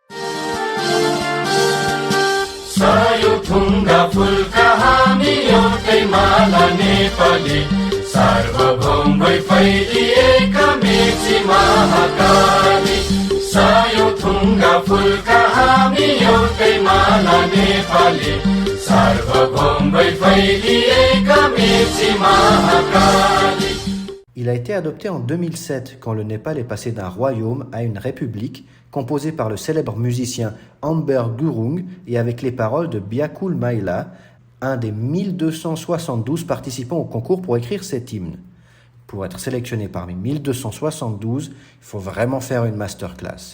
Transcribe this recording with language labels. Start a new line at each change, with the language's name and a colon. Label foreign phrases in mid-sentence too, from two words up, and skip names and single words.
Nepali: सयौँथुँगा फूलका हामी एउटै माला नेपाली सार्वभौम भई फैलिएका मेची महाकाली सयौँथुँगा फूलका हामी एउटै माला नेपाली सार्वभौम भई फैलिएका मेची महाकाली.
French: Il a été adopté en 2007 quand le Népal est passé d'un royaume à une république composée par le célèbre musicien Amber Gurung et avec les paroles de Byakul Maila, un des 1272 participants au concours pour écrire cet hymne. Pour être sélectionné parmi 1272, il faut vraiment faire une masterclass.